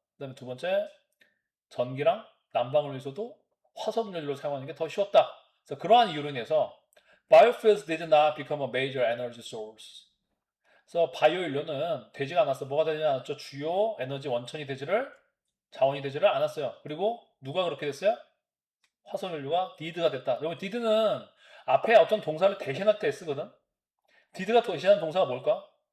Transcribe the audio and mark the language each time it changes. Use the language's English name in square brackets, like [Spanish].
[Korean] 그다음에 두 번째, 전기랑 난방을 위해서도 화석 연료를 사용하는 게 더 쉬웠다. 그래서 그러한 이유로 인해서 [English] biofuels did not become a major energy source. [Korean] 그래서 바이오 연료는 되지가 않았어. 뭐가 되지 않았죠? 주요 에너지 자원이 되지를 않았어요. 그리고 누가 그렇게 됐어요? 화석 연료가 did가 됐다. 여기 did는 앞에 어떤 동사를 대신할 때 쓰거든. did가 대신하는 동사가 뭘까?